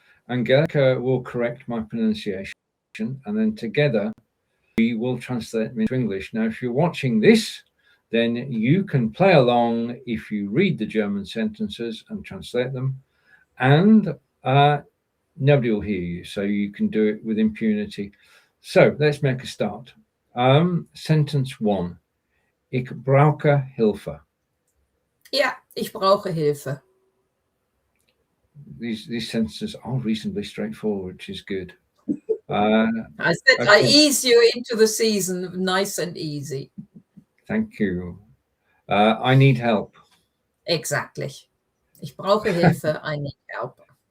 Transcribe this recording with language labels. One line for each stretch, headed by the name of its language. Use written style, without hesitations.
English: Angelika will correct my pronunciation, and then together we will translate them into English. Now, if you're watching this, then you can play along if you read the German sentences and translate them, and nobody will hear you, so you can do it with impunity. So let's make a start. Sentence 1.
German: Ich brauche Hilfe. Ja, ich brauche Hilfe.
English: These sentences are reasonably straightforward, which is good. I said I Okay, ease you into the season, nice and easy. thank you. I need help. Exactly.
German: Ich brauche Hilfe,
English: I need help.